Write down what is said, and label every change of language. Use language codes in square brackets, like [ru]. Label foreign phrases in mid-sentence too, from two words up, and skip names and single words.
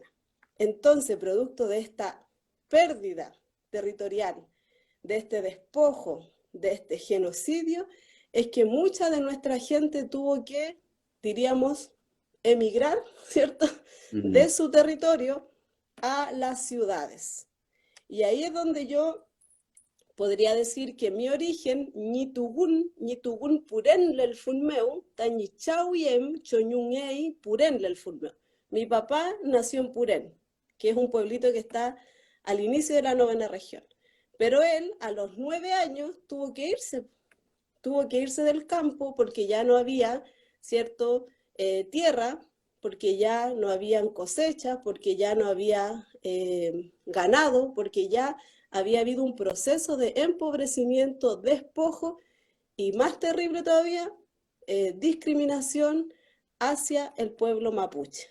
[es] Entonces, producto de esta pérdida territorial, de este despojo, de este genocidio, es que mucha de nuestra gente tuvo que, diríamos, emigrar, ¿cierto?, de su territorio a las ciudades. Y ahí es donde yo podría decir que mi origen, [arn] ñitugun purenle el funmeu, tañichauyem choñungei purenle el funmeu. [es] Mi papá nació en Purén, que es un pueblito que está al inicio de la 9ª región. Pero él, a los 9 años, tuvo que irse del campo porque ya no había, ¿cierto?, tierra, porque ya no habían cosechas, porque ya no había ganado, porque ya había habido un proceso de empobrecimiento, despojo y, más terrible todavía, discriminación hacia el pueblo mapuche.